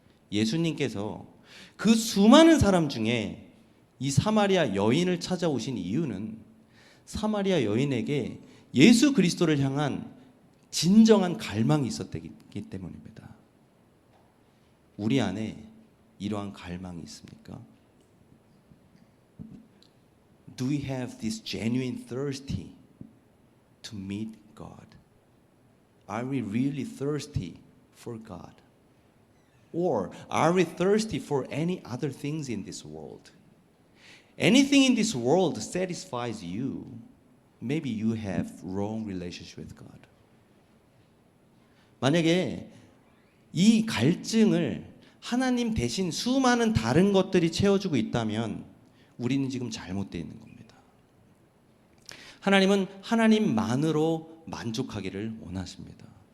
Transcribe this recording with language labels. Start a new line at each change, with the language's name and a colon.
Korean: 예수님께서 그 수많은 사람 중에 이 사마리아 여인을 찾아오신 이유는 사마리아 여인에게 예수 그리스도를 향한 진정한 갈망이 있었기 때문입니다. 우리 안에 이러한 갈망이 있습니까?
English: Do we have this genuine thirsty to meet God? Are we really thirsty for God? Or are we thirsty for any other things in this world? Anything in this world satisfies you. Maybe you have wrong relationship with God.
Korean: 만약에 이 갈증을 하나님 대신 수많은 다른 것들이 채워주고 있다면 우리는 지금 잘못되어 있는 겁니다. 하나님은 하나님만으로 만족하기를 원하십니다.